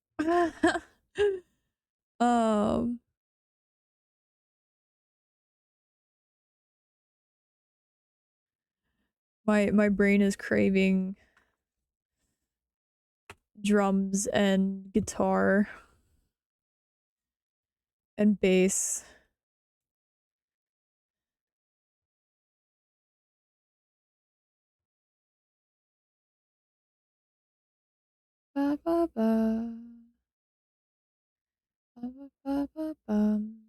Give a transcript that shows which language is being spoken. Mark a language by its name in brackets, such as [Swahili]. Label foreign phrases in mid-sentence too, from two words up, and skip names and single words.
[English] Um, my brain is craving drums and guitar and bass. Ba ba ba. Ba ba ba ba bum.